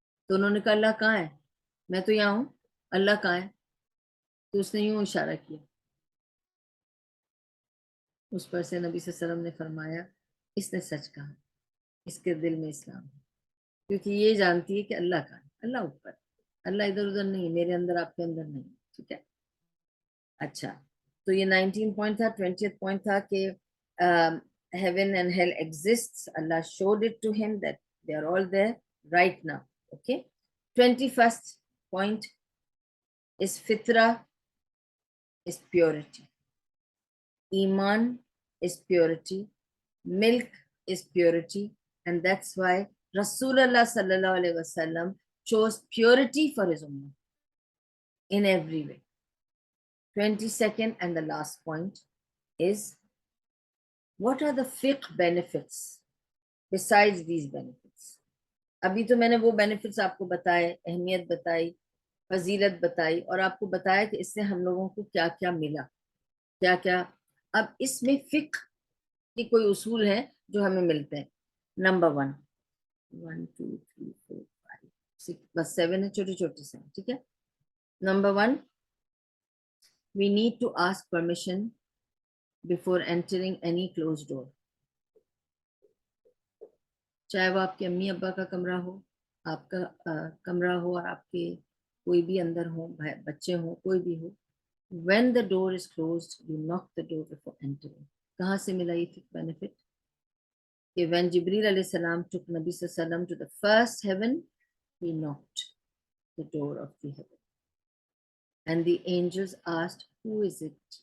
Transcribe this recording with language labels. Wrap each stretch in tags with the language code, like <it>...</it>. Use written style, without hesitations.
<ur>تو انہوں نے کہا اللہ کہاں ہے؟ میں تو یہاں ہوں، اللہ کہاں ہے؟ تو اس نے یوں اشارہ کیا. اس پر سے نبی صلی اللہ علیہ وسلم نے فرمایا اس نے سچ کہا، اس کے دل میں اسلام ہے، کیونکہ یہ جانتی ہے کہ اللہ کہاں ہے، اللہ اوپر، اللہ ادھر ادھر نہیں، میرے اندر آپ کے اندر نہیں. ٹھیک ہے. اچھا، تو یہ 19 پوائنٹ تھا.</ur> <en>20th</en> <ur>پوائنٹ تھا کہ</ur> <en>heaven and hell exists. Allah showed it to him that they are all there right now. Okay. 21st point is fitra is purity. Iman is purity. Milk is purity. And that's why Rasulullah sallallahu alaihi wasallam chose purity for his ummah in every way. 22nd and the last point is what are the fiqh benefits besides these benefits.</en> <ur>ابھی تو میں نے وہ benefits آپ کو بتائے، اہمیت بتائی، فضیلت بتائی، اور آپ کو بتایا کہ اس سے ہم لوگوں کو کیا کیا ملا، کیا کیا. اب اس میں فقہ کی کوئی اصول ہیں جو ہمیں ملتے ہیں. نمبر 1 1 2 3 4 5 6 بس 7 ہے، چھوٹے چھوٹے سے. ٹھیک ہے.</ur> <en>Number 1 we need to ask permission before entering any closed door.</en> <ur>چاہے وہ آپ کے امی ابا کا کمرہ ہو، آپ کا کمرہ ہو، اور آپ کے کوئی بھی اندر ہو، بچے ہوں، کوئی بھی ہو.</ur> <en>when the door is closed you knock the door before entering.</en> <ur>کہاں سے ملا یہ</ur> <en>benefit؟ کہ when Jibreel علیہ السلام took Nabi صلی اللہ علیہ وسلم to the first heaven, he knocked the door of the heaven and the angels asked, who is it?</en>